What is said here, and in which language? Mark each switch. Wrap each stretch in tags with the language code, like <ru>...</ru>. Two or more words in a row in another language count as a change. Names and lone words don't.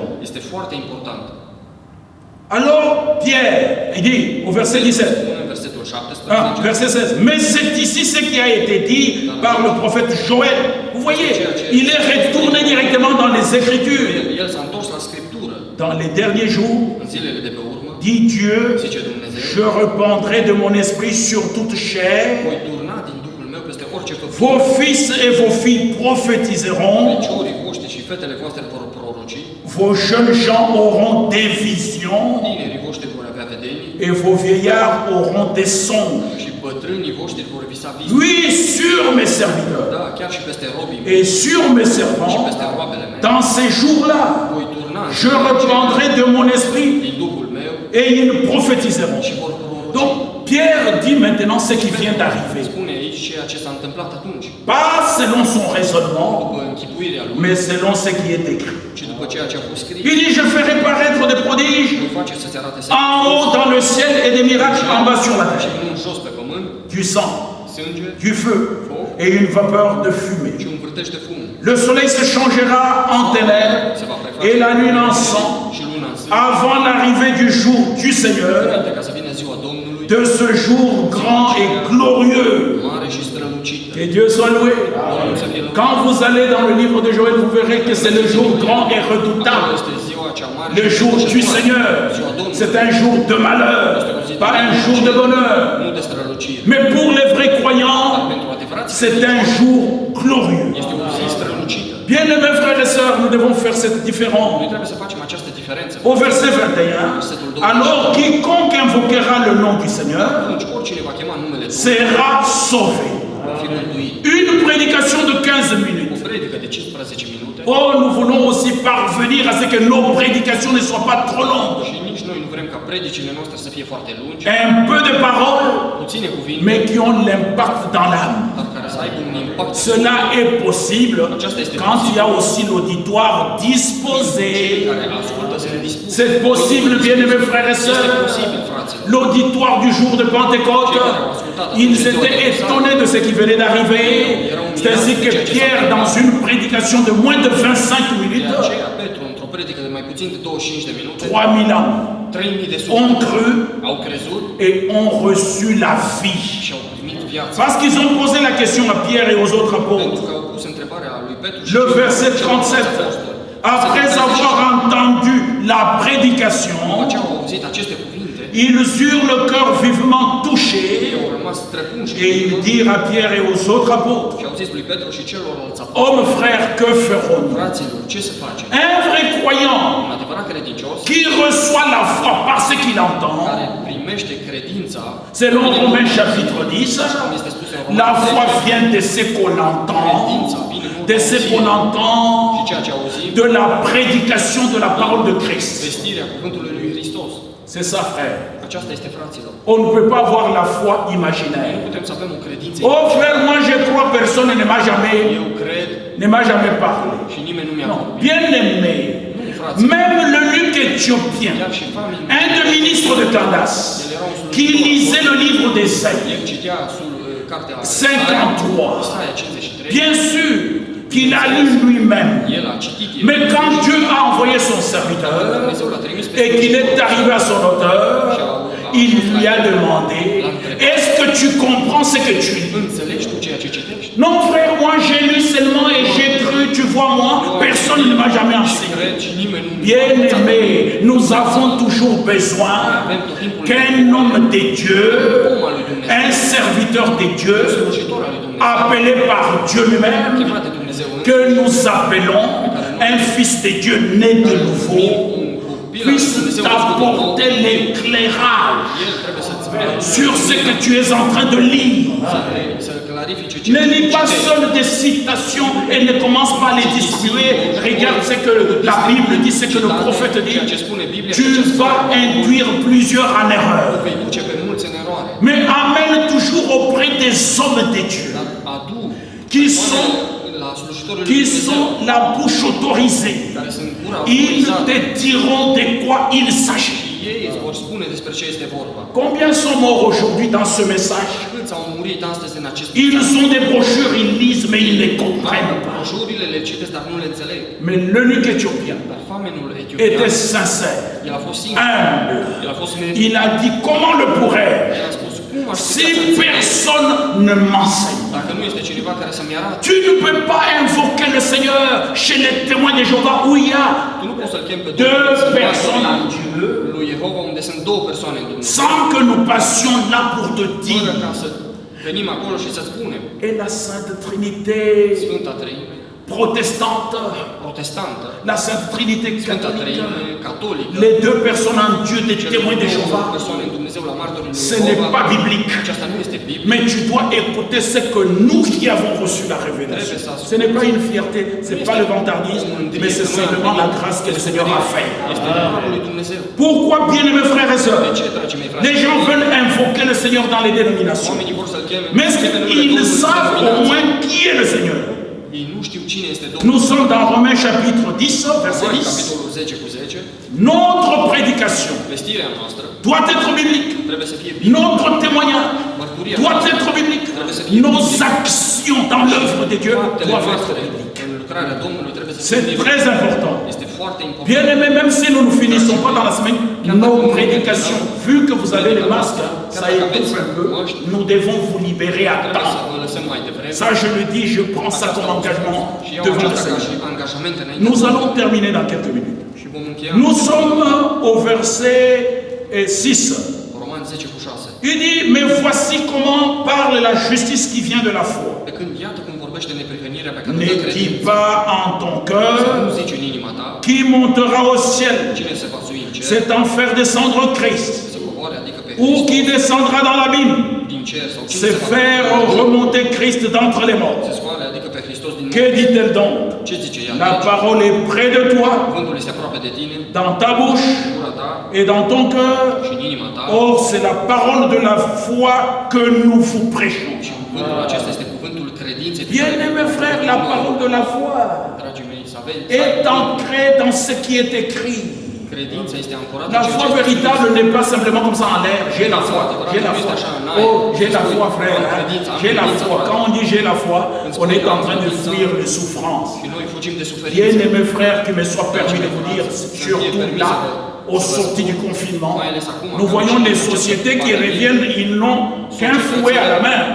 <ro>Este foarte important.</ro> <fr>Alors, Pierre, il dit au verset 17,</fr> <ro>Spune în versetul 17.</ro> <fr>verset 16, mais c'est ici ce qui a été dit par le prophète Joël. Vous voyez, il est retourné directement dans les Écritures.</fr> <ro>El s-a întors la Scriptură.</ro> <fr>Dans les derniers jours,</fr> <ro>În zilele de pe urmă,</ro> <fr>dit Dieu,</fr> <ro>zice Dumnezeu,</ro> <fr>je répandrai de mon esprit sur toute chair.</fr> <ro>voi turna din Duhul meu peste orice făptură.</ro> <fr>Vos fils et vos filles prophétiseront.</fr> <ro>Feciorii voștri și fetele voastre vor proroci.</ro> <fr>Vos jeunes gens auront des visions.</fr> <ro>Tinerii voștri vor avea vedenii.</ro> <fr>Et vos vieillards auront des songes.</fr> <ro>Și bătrânii voștri vor visa vise.</ro> <fr>Oui, sur mes serviteurs</fr> <ro>Da, chiar și peste robii mei</ro> <fr>et sur mes</fr> <ro>și</ro> <fr>servants,</fr> <ro>peste roabele mele.</ro> <fr>dans ces jours-là,</fr> <ro>Voi turna în</ro> <fr>je répandrai de mon esprit</fr> <ro>din Duhul meu</ro> <fr>et ils prophétiseront.</fr> <ro>și vor proroci.</ro> <fr>Donc, Pierre dit maintenant ce qui vient d'arriver.</fr> <ro>Spune aici ceea ce s-a întâmplat atunci.</ro> <fr>Pas selon son raisonnement,</fr> <ro>După închipuirea lui,</ro> <fr>mais selon ce qui est écrit.</fr> <ro>ci după ceea ce a fost scris,</ro> <fr>Il dit, je ferai paraître des prodiges</fr> <ro>voi face să se arate</ro> <fr>en haut dans le ciel et des miracles en bas sur la</fr> <ro>și</ro> <fr>terre.</fr> <ro>nu jos pe pământ,</ro> <fr>Du sang,</fr> <ro>sânge</ro> <fr>du feu et une vapeur de fumée.</fr> <ro>și un vârtej de fum.</ro> <fr>Le soleil se changera en ténèbres</fr> <ro>Se va preface</ro> <fr>et la nuit en sang</fr> <ro>și luna în sân.</ro> <fr>avant l'arrivée du jour du Seigneur,</fr> <ro>Înainte ca să vină ziua Domnului,</ro> <fr>de ce jour grand et glorieux.</fr> <ro>mare și strălucită.</ro> <fr>Que Dieu soit loué.</fr> <ro>Domnul să fie lăudat.</ro> <fr>Quand vous allez dans le livre de Joël, vous verrez que c'est le jour grand et</fr> <ro>Acolo</ro> <fr>redoutable.</fr> <ro>este ziua cea mare</ro> <fr>Le</fr> <ro>și</ro> <fr>jour du</fr> <ro>strălucitoare.</ro> <fr>Seigneur.</fr> <ro>Ziua Domnului.</ro> <fr>C'est un jour de malheur, pas un jour de bonheur.</fr> <ro>Nu de strălucire.</ro> <fr>Mais pour les vrais</fr> <ro>Dar</ro> <fr>croyants,</fr> <ro>pentru adevărații</ro> <fr>c'est un jour glorieux.</fr> <ro>este o zi strălucită.</ro> <fr>Bien-aimés frères et sœurs, nous devons faire cette</fr> <ro>Noi</ro> <fr>différence.</fr> <ro>trebuie să facem această diferență.</ro> <fr>Au verset 21, alors quiconque invoquera le nom du Seigneur</fr> <ro>Atunci oricine va chema numele Domnului</ro> <fr>sera sauvé.</fr> <ro>va fi mântuit.</ro> <fr>Une prédication de 15</fr> <ro>O</ro> <fr>minutes.</fr> <ro>predică de 15 minute</ro> <fr>Oh, nous voulons aussi parvenir à ce que nos prédications ne soient pas trop longues.</fr> <ro>și nici noi nu vrem ca predicile noastre să fie foarte lungi,</ro> <fr>Un peu de paroles,</fr> <ro>puține cuvinte,</ro> <fr>mais qui ont l'impact dans l'âme.</fr> <ro>dar care să aibă un impact.</ro> <fr>Cela est possible quand il y a aussi l'auditoire</fr> <ro>Cei</ro> <fr>disposé.</fr> <ro>care ascultă sunt dispuși.</ro> <fr>C'est possible, bien-aimés frères et</fr> <ro>Este</ro> <fr>sœurs.</fr> <ro>posibil, fraților.</ro> <fr>L'auditoire du jour de Pentecôte, ils étaient étonnés de ce qui venait d'arriver. C'est ainsi que Pierre, dans une prédication de moins de 25</fr> <ro>De</ro> <fr>minutes,</fr> <ro>aceea, Petru, într-o predică de mai puțin de 25 de minute,</ro> <fr>3000 ans,</fr> <ro>3000 de</ro> <fr>ont</fr> <ro>suflete</ro> <fr>cru</fr> <ro>au crezut</ro> <fr>et ont reçu la vie.</fr> <ro>și au primit viața.</ro> <fr>Parce qu'ils ont posé la question à Pierre et aux autres</fr> <ro>Pentru</ro> <fr>apôtres.</fr> <ro>că au pus întrebarea lui Petru și</ro> <fr>Le</fr> <ro>celorlalți</ro> <fr>verset 37.</fr> <ro>apostoli.</ro> <fr>Après avoir entendu la</fr> <ro>După</ro> <fr>prédication,</fr> <ro>ce au auzit aceste cuvinte,</ro> <fr>ils eurent le cœur vivement touché</fr> <ro>ei au rămas străpunși</ro> <fr>et ils dirent à Pierre et aux autres apôtres,</fr> <ro>și au zis lui Petru și celorlalți apostoli:</ro> <fr>hommes frères, que ferons-nous?</fr> <ro>fraților, ce să facem?</ro> <fr>Un vrai croyant</fr> <ro>Un adevărat credincios</ro> <fr>qui reçoit la foi par ce qu'il entend,</fr> <ro>care primește credința,</ro> <fr>selon Romains chapitre 10,</fr> <ro>așa cum este spus în</ro> <fr>la</fr> <ro>Romani</ro> <fr>foi</fr> <ro>10,</ro> <fr>vient de ce qu'on entend, de ce qu'on</fr> <ro>și</ro> <fr>entend,</fr> <ro>ceea ce auzim,</ro> <fr>de la prédication de la parole de Christ.</fr> <ro>vestirea cuvântului lui Hristos.</ro> <fr>C'est ça, frère.</fr> <ro>Aceasta este, fraților.</ro> <fr>On ne peut pas avoir la foi</fr> <ro>Nu</ro> <fr>imaginaire.</fr> <ro>putem să avem o credință.</ro> <fr>Oh frère, moi je crois, personne ne m'a jamais</fr> <ro>Eu cred</ro> <fr>parlé.</fr> <ro>și nimeni nu mi-a</ro> <fr>Non,</fr> <ro>vorbit.</ro> <fr>bien aimé,</fr> <ro>Nu,</ro> <fr>Même l'eunuque éthiopien,</fr> <ro>chiar și familia,</ro> <fr>un des ministres de Candace, qui lisait le livre d'Ésaïe,</fr> <ro>el citea sul cartea</ro> <fr>53.</fr> <ro>Isaia 53,</ro> <fr>Bien sûr qu'il a lu lui-même.</fr> <ro>el a citit,</ro> <fr>Mais quand Dieu a envoyé son serviteur</fr> <ro>Dumnezeu l-a trimis pe</ro> <fr>et qu'il est arrivé à son auteur, il lui a demandé, est-ce que tu comprends ce que tu lis?</fr> <ro>Înțelegi tu ceea ce citești?</ro> <fr>Non frère, moi j'ai lu seulement et j'ai cru, tu vois moi, personne ne m'a jamais enseigné.</fr> <ro>Cred și nimeni nu</ro> <fr>Bien aimé, nous avons toujours besoin qu'un homme de Dieu, un serviteur de Dieu,</fr> <ro>slujitor al lui Dumnezeu,</ro> <fr>appelé par Dieu lui-même,</fr> <ro>chemat de Dumnezeu</ro> <fr>que nous appelons un fils de Dieu né de nouveau, puisse t'apporter l'éclairage</fr> <ro>el trebuie să-ți spunea</ro> <fr>sur ce que tu es en train de lire.</fr> <ro>să clarifice ce</ro> <fr>Ne lis pas seul des citations et ne commence pas à les distribuer. Regarde ce que la Bible dit, ce que le prophète dit. Tu vas induire plusieurs en erreur.</fr> <ro>vei duce pe mulți în eroare.</ro> <fr>Mais amène toujours auprès des hommes de Dieu</fr> <ro>Adu</ro> <fr>qui sont,</fr> <ro>la slujitorul lui</ro> <fr>qui</fr> <ro>Dumnezeu,</ro> <fr>sont la bouche autorisée.</fr> <ro>care sunt gura</ro> <fr>Ils</fr> <ro>autorizată.</ro> <fr>te diront de quoi il s'agit.</fr> <ro>Ei îți vor spune despre ce este vorba.</ro> <fr>Combien sont morts aujourd'hui dans ce message?</fr> <ro>Câți au murit astăzi în acest</ro> <fr>Ils ont des brochures, ils lisent, mais ils ne comprennent pas.</fr> <ro>broșurile, le citesc, dar nu le înțeleg.</ro> <fr>Mais l'eunuque éthiopien</fr> <ro>Dar famenul etiopian,</ro> <fr>était sincère,</fr> <ro>el a fost sincer,</ro> <fr>humble.</fr> <ro>el a fost smerit.</ro> <fr>Il a dit, comment le pourrais-je</fr> <ro>El a spus, cum aș</ro> <fr>si</fr> <ro>putea să înțeleg</ro> <fr>personne ne m'enseigne?</fr> <ro>dacă nu este cineva care să-mi arate?</ro> <fr>Tu ne peux pas invoquer le Seigneur chez les témoins de Jéhovah où il y a</fr> <ro>Tu nu poți să-L chem pe</ro> <fr>deux</fr> <ro>Domnul,</ro> <fr>personnes en Dieu,</fr> <ro>lui Jehova, unde sunt două persoane în Dumnezeu.</ro> <fr>sans que nous passions là pour te</fr> <ro>Fără</ro> <fr>dire.</fr> <ro>ca să venim acolo și să spunem</ro> <fr>Et la Sainte Trinité</fr> <ro>Sfânta Treime,</ro> <fr>protestante,</fr> <ro>protestantă,</ro> <fr>la Sainte Trinité</fr> <ro>Sfânta</ro> <fr>catholique,</fr> <ro>Treime, catolică,</ro> <fr>les deux personnes en Dieu des</fr> <ro>cele</ro> <fr>témoins de</fr> <ro>două</ro> <fr>Jéhovah,</fr> <ro>persoane în Dumnezeu la martorul lui</ro> <fr>ce n'est</fr> <ro>Jehova,</ro> <fr>pas biblique.</fr> <ro>aceasta nu este Biblie.</ro> <fr>Mais tu dois écouter ce que nous qui avons reçu la révélation. Ce n'est pas une fierté, ce n'est pas le vantardisme, mais c'est simplement la grâce que le Seigneur a fait.</fr> <ro>Este darul lui Dumnezeu.</ro> <fr>Pourquoi, bien-aimés frères et</fr> <ro>De</ro> <fr>sœurs,</fr> <ro>ce, dragii mei</ro> <fr>les</fr> <ro>frați?</ro> <fr>gens veulent invoquer le Seigneur dans les dénominations,</fr> <ro>Oamenii vor să-L cheme,</ro> <fr>mais ils savent au moins qui est le Seigneur.</fr> <ro>Ei nu știu cine este Domnul.</ro> <fr>Nous sommes dans Romains chapitre 10, verset</fr> <ro>Romani,</ro> <fr>10.</fr> <ro>capitolul 10 cu 10,</ro> <fr>Notre prédication</fr> <ro>vestirea noastră</ro> <fr>doit être biblique.</fr> <ro>trebuie să fie Biblie.</ro> <fr>Notre témoignage</fr> <ro>Mărturia</ro> <fr>doit</fr> <ro>noastră</ro> <fr>être biblique.</fr> <ro>trebuie să fie</ro> <fr>Nos</fr> <ro>biblică.</ro> <fr>actions dans l'œuvre de Dieu</fr> <ro>Faptele</ro> <fr>doivent être</fr> <ro>noastre</ro> <fr>bibliques.</fr> <ro>în lucrarea Domnului trebuie să fie</ro> <fr>C'est</fr> <ro>biblice.</ro> <fr>très important.</fr> <ro>Este foarte important.</ro> <fr>Bien aimé, même si nous ne finissons pas dans la semaine, nos prédications, vu que vous avez les masques, ça étouffe un peu, nous devons vous libérer à</fr> <ro>Trebuie să</ro> <fr>temps.</fr> <ro>vă lăsăm mai devreme.</ro> <fr>Ça, je le dis, je prends ça comme engagement</fr> <ro>Și iau</ro> <fr>devant le</fr> <ro>aceasta ca și</ro> <fr>Seigneur.</fr> <ro>angajament înainte.</ro> <fr>Nous allons terminer dans quelques minutes.</fr> <ro>Și vom încheia</ro> <fr>Nous sommes au verset 6.</fr> <ro>Roman 10 cu 6.</ro> <fr>Il dit, mais voici comment parle la justice qui vient de la foi.</fr> <ro>Pe când iată cum vorbește neprihănirea pe care o dă</ro> <fr>Ne dis</fr> <ro>credința.</ro> <fr>pas en ton</fr> <ro>Să nu</ro> <fr>cœur</fr> <ro>zici în inima ta</ro> <fr>qui montera au ciel,</fr> <ro>cine se va sui în cer,</ro> <fr>c'est en faire descendre Christ,</fr> <ro>să coboare, adică pe</ro> <fr>ou qui</fr> <ro>Hristos</ro> <fr>descendra dans l'abîme,</fr> <ro>din cer, sau cine</ro> <fr>c'est</fr> <ro>se va</ro> <fr>faire remonter Christ d'entre les morts.</fr> <ro>se scoale, adică pe Hristos din</ro> <fr>Que</fr> <ro>morți.</ro> <fr>dit-elle donc?</fr> <ro>Ce zice ea?</ro> <fr>La parole est près de toi,</fr> <ro>Cuvântul este aproape de tine,</ro> <fr>dans ta bouche</fr> <ro>în gura ta</ro> <fr>et dans ton cœur.</fr> <ro>și în inima ta.</ro> <fr>Or, c'est la parole de la foi que nous vous prêchons.</fr> <ro>Și cuvântul acesta este cuvântul credinței. pe care</ro> <fr>Bien-aimés frères, la parole de la foi</fr> <ro>Dragii mei, să aveți</ro> <fr>est ancrée dans ce qui est écrit.</fr> <ro>credința este ancorată</ro> <fr>La</fr> <ro>în ceea</ro> <fr>foi</fr> <ro>ce este</ro> <fr>véritable n'est pas simplement comme ça en l'air. J'ai la foi, j'ai la foi. Oh, j'ai la foi, frère. J'ai la foi. Quand on dit j'ai la foi, on est en train de fuir les souffrances.</fr> <ro>și noi fugim de suferință.</ro> <fr>Bien-aimés frères, qu'il me soit permis de vous dire, surtout là, au sorti du confinement, nous voyons les sociétés qui reviennent, ils n'ont qu'un fouet à la main.</fr>